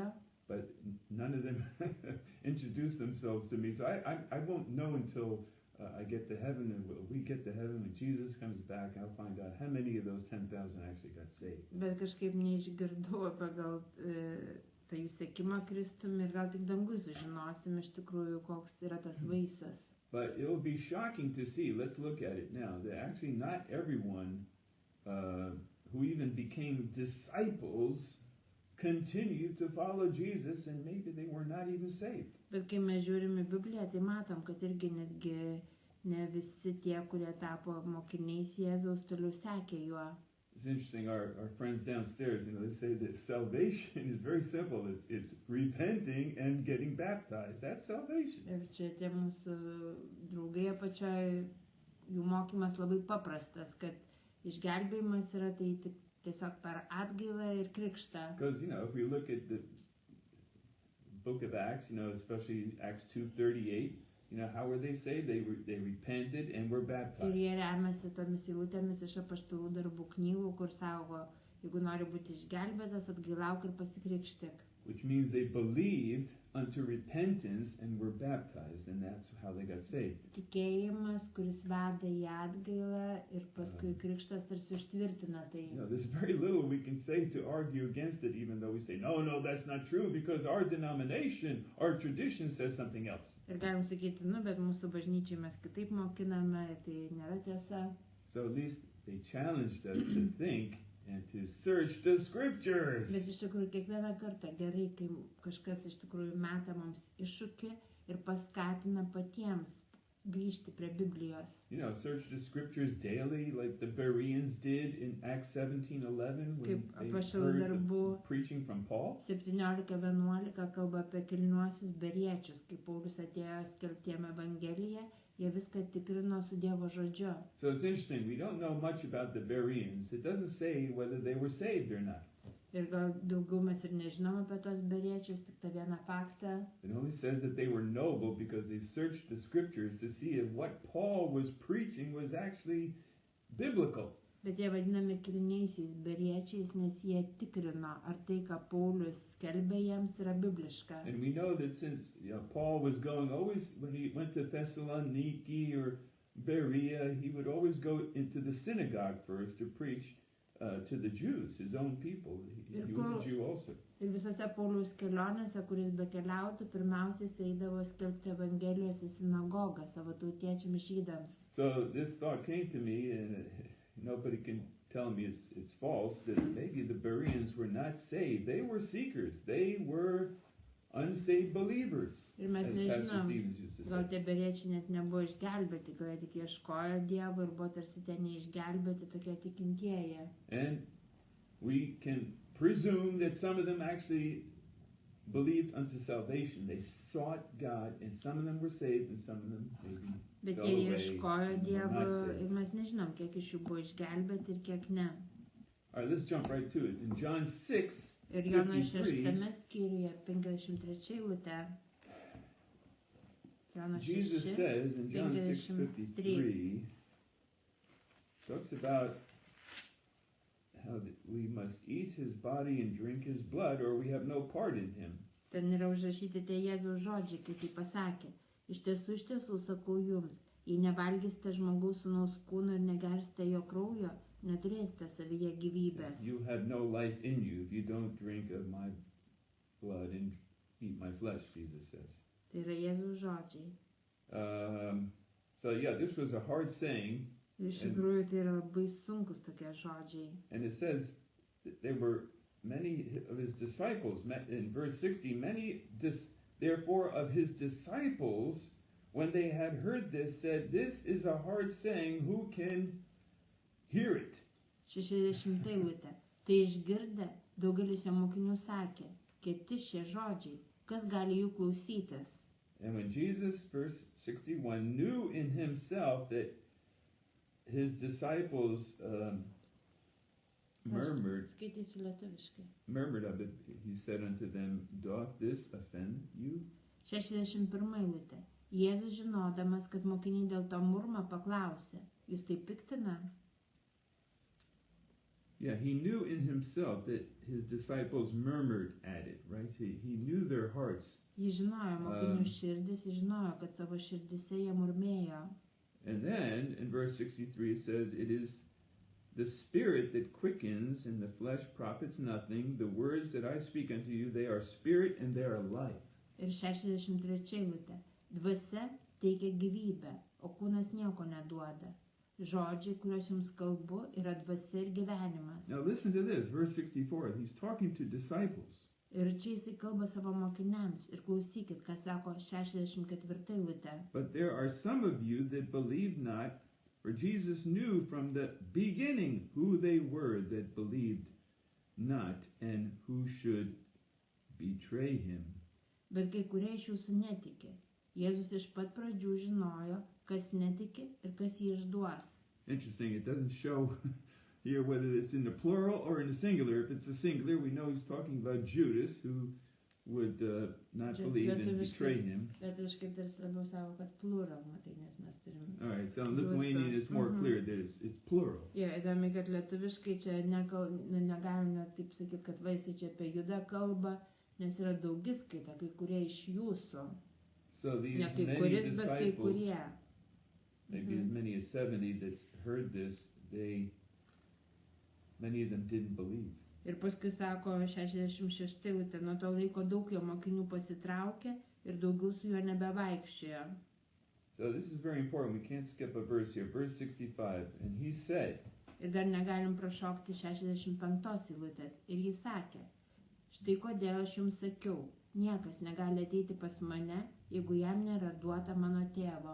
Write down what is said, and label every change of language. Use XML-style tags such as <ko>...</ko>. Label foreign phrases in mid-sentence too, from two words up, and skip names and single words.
<en>But none of them introduced themselves to me. So I won't know until I get to heaven, and when we get to heaven, when Jesus comes back, I'll find out how many of those 10,000 actually got saved.</en> <lt>Bet kažkaip neišgirdau apie gal tą jų sekimą Kristumi ir gal tik dangus sužinosim iš tikrųjų, koks yra tas vaisius.</lt> <en>But it will be shocking to see, let's look at it now, that actually not everyone who even became disciples continued to follow Jesus, and maybe they were not even saved.</en> <lt>Bet kai mes žiūrime Bibliją, tai matom, kad irgi netgi ne visi tie, kurie tapo mokiniais Jėzaus, toliau sekė juo.</lt> <en>It's interesting, our friends downstairs, they say that salvation is very simple. It's repenting and getting baptized. That's salvation.</en> <lt>Ir čia tie mūsų draugai apačioje, jų mokymas labai paprastas, kad išgelbėjimas yra tai tik tiesiog per atgailą ir krikštą.</lt> <en>Because, if we look at the book of Acts, especially Acts 2:38, how were they saved? They repented and were baptized.</en> <lt>Ir jie remiasi tomis eilutėmis iš Apaštalų darbų knygų, kur sako, jeigu nori būti išgelbėtas, atgailauk ir pasikrikštyk.</lt> <en>Which means they believed unto repentance and were baptized, and that's how they got saved.</en> <lt>Tikėjimas, kuris veda į atgailą ir paskui krikštas tarsi užtvirtina tai.</lt> <en>There's very little we can say to argue against it, even though we say, no, that's not true, because our denomination, our tradition says something else.</en> <lt>Ir galim sakyti, bet mūsų bažnyčiai mes kitaip mokiname, tai nėra tiesa.</lt> <en>So at least they challenged us to think and to search the scriptures.</en> <lt>Bet iš tikrųjų kiekvieną kartą gerai, kai kažkas iš tikrųjų meta mums iššūkį ir paskatina patiems grįžti prie Biblijos.</lt> <en>You know, search the scriptures daily, like the Bereans did in Acts 17:11 when</en> <lt>Kaip</lt> <en>they</en> <lt>apaštalų</lt> <en>heard</en> <lt>darbų</lt> <en>the preaching from Paul.</en> <lt>17:11 kalba apie kilniuosius beriečius, kai Paulius atėjo skelbti jiem Evangeliją, jie viską tikrino su Dievo žodžiu.</lt> <en>So it's interesting. We don't know much about the Bereans. It doesn't say whether they were saved or not.</en> <lt>Ir gal daugiau mes ir nežinom apie tos beriečius, tik tą vieną faktą.</lt> <en>It only says that they were noble because they searched the scriptures to see if what Paul was preaching was actually biblical.</en> <lt>Bet jie vadinami kilniaisiais beriečiais, nes jie tikrino, ar tai, ką Paulius skelbė jiems, yra bibliška.</lt> <en>And we know that since Paul was going always, when he went to Thessaloniki or Berea, he would always go into the synagogue first to preach to the Jews, his own people. He was a Jew also.</en> <lt>Ir visose Pauliaus kelionėse, kuris bekeliautų, pirmiausiai jis eidavo skelbti Evangelijos į sinagogą savo tautiečiams žydams.</lt> <en>So this thought came to me, and nobody can tell me it's false, that maybe the Bereans were not saved. They were seekers. They were unsaved believers,</en> <lt>Ir mes</lt> <en>as Pastor</en> <lt>nežinom,</lt> <en>Stevens used to</en> <lt>gal</lt> <en>say.</en> <lt>tie beriečiai net nebuvo išgelbėti, gal jie tik ieškojo Dievo ir buvo tarsi tie neišgelbėti tokie tikintieji.</lt> <en>And we can presume that some of them actually believed unto salvation. They sought God, and some of them were saved, and some of them maybe</en> <lt>Bet</lt> <en>fell</en> <lt>jie</lt> <en>away</en> <lt>ieškojo</lt> <en>and were</en> <lt>Dievo</lt> <en>not saved.</en> <lt>ir mes nežinom, kiek iš jų buvo išgelbėti ir kiek ne.</lt> <en>All right, let's jump right to it. In John 6,</en> <lt>Ir Jono</lt> <en>53,</en> <lt>6 skyriuje 53 eilutė. Jono</lt> <en>Jesus</en> <lt>6,</lt> <en>says in John</en> <lt>53,</lt> <en>6:53, talks about how that we must eat his body and drink his blood, or we have no part in him.</en> <lt>ten yra užrašyti tie Jėzaus žodžiai, kaip jis pasakė. Iš tiesų sakau jums, jei nevalgysite žmogaus sūnaus kūno ir negersite jo kraujo, neturėsite savyje gyvybės.</lt> <en>You have no life in you if you don't drink of my blood and eat my flesh, Jesus says.</en> <lt>Tai yra Jėzaus žodžiai.</lt> <en>So yeah, this was a hard saying,</en> <lt>Iš tikrųjų tai yra labai sunkus tokie žodžiai.</lt> <en>and it says that there were many of his disciples, in verse 60, therefore of his disciples, when they had heard this, said, this is a hard saying, who can hear it?</en> <lt>60 eilutė. Tai išgirdę, daugelis jo mokinių sakė, kieti šie žodžiai, kas gali jų klausytis.</lt> <en>And when Jesus, verse 61, knew in himself that his disciples murmured</en> <lt>Skaitysiu lietuviškai.</lt> <en>of it, he said unto them, doth this offend you?</en> <lt>61 eilutė. Jėzus žinodamas, kad mokiniai dėl to murma paklausė, jūs tai piktina?</lt> <en>Yeah, he knew in himself that his disciples murmured at it, right? He knew their hearts.</en> <lt>Jis žinojo mokinių širdis, jis žinojo, kad savo širdise jie murmėjo.</lt> <en>And then in verse 63 it says, it is the spirit that quickens and the flesh profits nothing. The words that I speak unto you, they are spirit and they are life.</en> <lt>Ir 63 eilutė. Dvasia teikia gyvybę, o kūnas nieko neduoda. Žodžiai, kuriuos jums kalbu, yra dvasia ir gyvenimas.</lt> <en>Now listen to this, verse 64. He's talking to disciples.</en> <lt>Ir čia jisai kalba savo mokiniams. Ir klausykit, ką sako 64 eilutė.</lt> <en>But there are some of you that believe not, for Jesus knew from the beginning who they were that believed not and who should betray him.</en> <lt>Bet kai kurie iš jūsų netiki. Jėzus iš pat pradžių žinojo, kas netiki ir kas jį išduos.</lt> <en>Interesting, it doesn't show here whether it's in the plural or in the singular. If it's the singular, we know he's talking about Judas, who would not believe and betray him.</en> <lt>Lietuviškai tarsi labiau sako, kad plural, matai, nes mes turim.</lt> <en>All right, so in Lithuanian it's more clear that it's plural.</en> <lt>Jo, įdomi, kad lietuviškai čia negalim net taip sakyti, kad vaisiai čia apie Judą kalba, nes yra daugiskaita, kai kurie iš jūsų.</lt> <en>So these</en> <lt>Ne kai</lt> <en>many</en> <lt>kuris, bet kai</lt> <en>disciples,</en> <lt>kurie.</lt> <en>maybe as many as 70 that heard this, many of them didn't believe.</en> <lt>Ir paskui sako 66 eilutė, nuo to laiko daug jo mokinių pasitraukė ir daugiau su juo nebevaikščiojo.</lt> <en>So this is very important. We can't skip a verse here. Verse 65. And he said,</en> <lt>Ir dar negalim prašokti 65 eilutės. Ir jis sakė, štai kodėl aš jums sakiau, niekas negali ateiti pas mane, jeigu jam nėra duota mano tėvo.</lt>